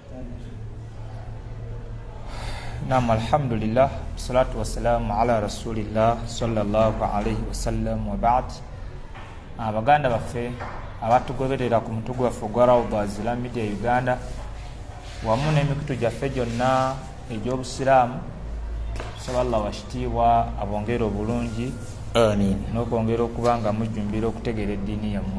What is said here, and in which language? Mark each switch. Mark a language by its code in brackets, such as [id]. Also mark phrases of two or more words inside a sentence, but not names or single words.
[ar] نعم، الحمد لله، الصلاة والسلام على رسول الله صلى الله عليه وسلم وبعد. [lg] Abaganda baffe abatugoberera ku mutugu waffe gwa Rawda Islamic Media Uganda wamu n'emikutu gyaffe gyonna egy'obusiraamu, tusaba Allah washitiibwa abongere obulungi n'okwongera okuba nga mujjumbira okutegeera eddiini yammwe.